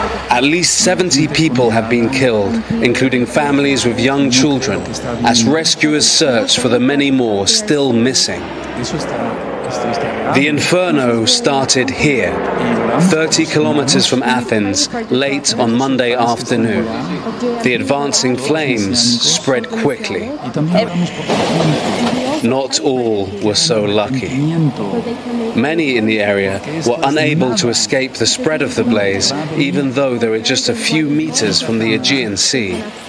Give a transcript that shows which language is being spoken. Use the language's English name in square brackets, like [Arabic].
[English] At least 70 people have been killed, including families with young children, as rescuers search for the many more still missing. [Spanish] Eso esto está grave. [English] The inferno started here, 30 kilometers from Athens, late on Monday afternoon. The advancing flames spread quickly. [Spanish] Y también oramos por la gente. [English] Not all were so lucky. Many in the area were unable to escape the spread of the blaze, even though they were just a few meters from the Aegean Sea.